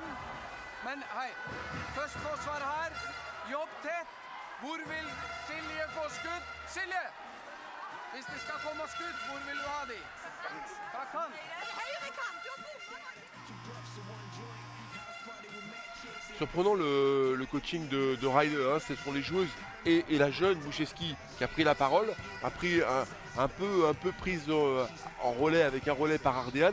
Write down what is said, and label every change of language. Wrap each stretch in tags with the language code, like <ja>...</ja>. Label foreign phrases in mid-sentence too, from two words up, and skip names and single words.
<no>Men hei, først forsvar her. Jobb tett. Hvor vil Silje få skudd? Silje! Hvis det skal komme skudd, hvor vil du ha de? Fra kant.</no> <fr>Surprenant le coaching de Ryder, hein, ce sont les joueuses et la jeune Boucheski qui a pris la parole, a pris un peu prise en relais avec un relais par Ardean.</fr>